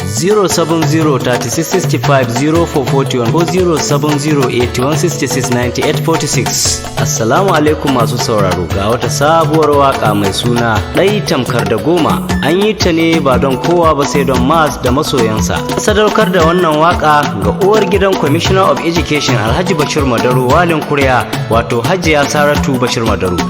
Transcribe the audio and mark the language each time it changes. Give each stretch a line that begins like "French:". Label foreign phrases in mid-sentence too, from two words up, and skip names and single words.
Hausa: Zero seven zero thirty-six sixty-five zero four forty-one ko zero seven zero eighty-one sixty-six ninety-eight forty-six. Assalamu alaikum masu sauraro, ga wata sabuwar waƙa mai suna Ɗai Tamkar da Goma. An yi ta ne ba don kowa ba sai don Mas da masoyansa. Sadaukar da wannan waƙa ga uwar gidan Commissioner of Education Alhaji Bashir Madaro Walin Kurya wato Hajiya Saratu Bashir Madaru.